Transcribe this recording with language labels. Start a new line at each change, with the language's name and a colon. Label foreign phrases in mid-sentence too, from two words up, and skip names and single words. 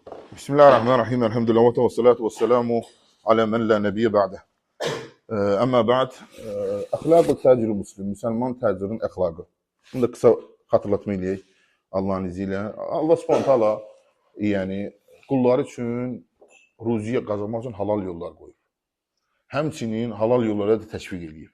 Arabic: بسم الله الرحمن الرحيم الحمد لله والصلاة والسلام على من لا نبي بعده. أما بعد,
Azerbaijani: əxlaq-ı təcir müslim, müsəlman təcirin əxlaqı. Bunu da qısa xatırlatma eləyək Allahın izi ilə. Allah
Arabic: سبحانه تعالى
Azerbaijani: yəni qulları üçün ruziyə qazanmaq üçün halal yollar qoyub. Həmçinin halal yollara da təşviq eləyib.